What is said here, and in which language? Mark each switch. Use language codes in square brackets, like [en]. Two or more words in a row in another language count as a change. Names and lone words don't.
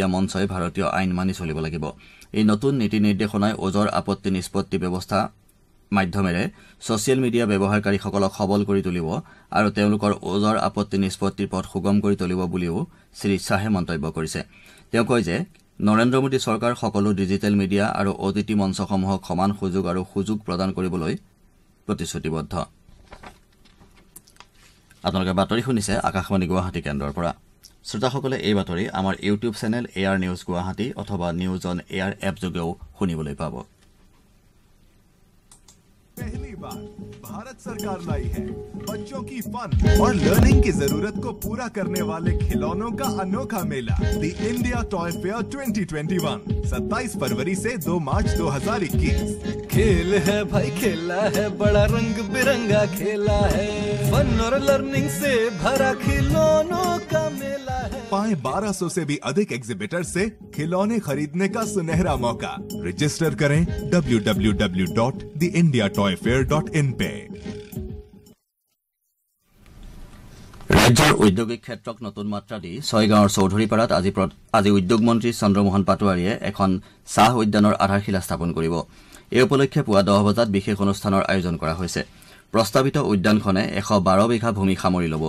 [as] মঞ্চই ভাৰতীয় আইন মানি চলিব লাগিব এই নতুন নীতি নিৰ্দেশনাই ওজৰ আপত্তি নিষ্পত্তি ব্যৱস্থা মাধ্যমেৰে [en] social media [as] ব্যৱহাৰকাৰীসকলক সবল কৰি তুলিব আৰু তেওঁলোকৰ ওজৰ আপত্তি নিষ্পত্তিৰ পথ সুগম কৰি তুলিব বুলিও শ্ৰী শ্বাহে মন্তব্য কৰিছে তেওঁ কয় যে নৰেন্দ্ৰ মোদী চৰকাৰ সকলো [en] digital media [as] আৰু অটিটি মঞ্চসমূহক সমান সুযোগ আৰু সুযোগ প্ৰদান কৰিবলৈ প্ৰতিশ্ৰুতিবদ্ধ আপোনালোকে বাতৰি শুনিছে আকাশবাণী গুৱাহাটী কেন্দ্ৰৰ পৰা শ্ৰোতাসকলে এই বাতৰি আমাৰ ইউটিউব চেনেল এয়াৰ নিউজ গুৱাহাটী অথবা নিউজ অন এয়াৰ এপ যোগেও শুনিবলৈ পাব [hi] बार भारत सरकार लाई है बच्चों की फन और लर्निंग की जरूरत को पूरा करने वाले खिलौनों का अनोखा मेला द इंडिया टॉय फेयर 2021 27 फरवरी से 2 मार्च 2021। खेल है भाई, खेला है, बड़ा रंग बिरंगा खेला है, फन और लर्निंग से भरा खिलौनों का मेला है। पाए 1200 से भी अधिक एग्जिबिटर से खिलौने खरीदने का सुनहरा मौका। रजिस्टर करें www.theindiatoyfair.in पे। [as] ৰাজ্যৰ ঔদ্যোগিক ক্ষেত্ৰক নতুন মাত্ৰা দি ছয়গাঁৱৰ চৌধুৰীপাৰাত আজি উদ্যোগ মন্ত্ৰী চন্দ্ৰমোহন পাটোৱাৰীয়ে এখন চাহ উদ্যানৰ আধাৰশিলা স্থাপন কৰিব। এই উপলক্ষে পুৱা 10 বজাত বিশেষ অনুষ্ঠানৰ আয়োজন কৰা হৈছে। প্ৰস্তাৱিত উদ্যানখনে 112 বিঘা ভূমি সামৰি ল'ব।